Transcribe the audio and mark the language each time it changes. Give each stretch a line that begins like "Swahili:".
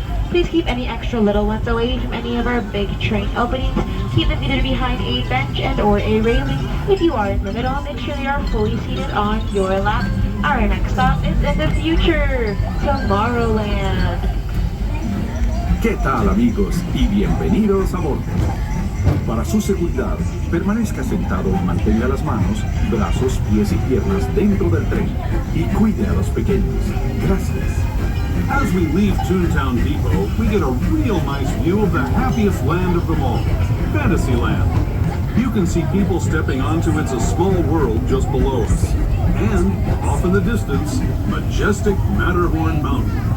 English: Please keep any extra little ones away from any of our big train openings. Keep them either behind a bench and or a railing. If you are in the middle, make sure they are fully seated on your lap. Our next stop is in the future, Tomorrowland.
Spanish: ¿Qué tal, amigos? Y bienvenidos a bordo. Para su seguridad, permanezca sentado y mantenga las manos, brazos, pies y piernas dentro del tren y cuide a los pequeños. Gracias.
English: As we leave Toontown Depot, we get a real nice view of the happiest land of them all, Fantasyland. You can see people stepping onto It's a Small World just below us. And, off in the distance, majestic Matterhorn Mountain.